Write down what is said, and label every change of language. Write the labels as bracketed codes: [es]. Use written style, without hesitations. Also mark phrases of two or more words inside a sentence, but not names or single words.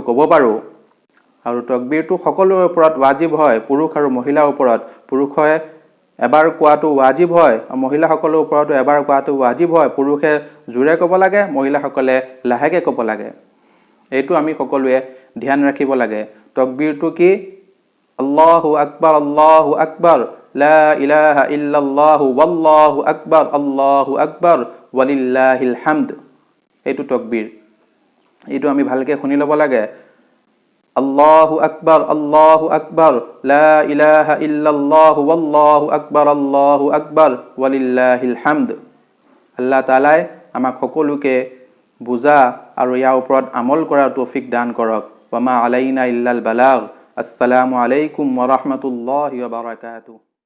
[as] ক'ব পাৰো আৰু তকবীৰটো সকলোৰ ওপৰত ৱাজিব হয় পুৰুষ আৰু মহিলাৰ ওপৰত পুৰুষে এবাৰ কোৱাটো ৱাজিব হয় আৰু মহিলাসকলৰ ওপৰতো এবাৰ কোৱাটো ৱাজিব হয় পুৰুষে জোৰে ক'ব লাগে মহিলাসকলে লাহেকে ক'ব লাগে এইটো আমি সকলোৱে ধ্যান ৰাখিব লাগে তকবীৰটো [ar] কি الله أكبر لا إله إلا الله والله أكبر ولله الحمد [as] এইটো তকবীৰ এইটো আমি ভালকে শুনি ল'ব লাগে [ar] الله أكبر لا إله إلا الله والله أكبر ولله الحمد [as] আল্লাহ তাআলাই আমাক সকলোকে বুজা আৰু ইয়াৰ ওপৰত আমল কৰাৰ তৌফিক দান কৰক [ar] وما علينا إلا البلاغ السلام عليكم ورحمة الله وبركاته